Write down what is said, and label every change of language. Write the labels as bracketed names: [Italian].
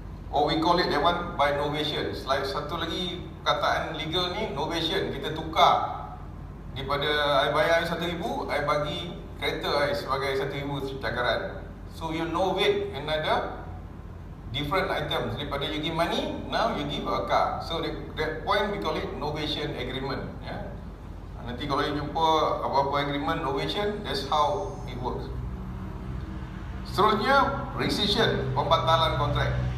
[English] Or we call it that one by novation. [Malay] Like satu lagi perkataan legal ni, novation. Kita tukar daripada I bayar RM1,000, I bagi kereta I sebagai RM1,000 cakaran. [English] So you novate another different items. [Malay] Daripada [English] you give money, now you give a car. So that point we call it novation agreement. Yeah. [Malay] Nanti kalau you jumpa apa-apa agreement novation, [English] that's how it works. [Malay] Seterusnya, rescission, pembatalan kontrak.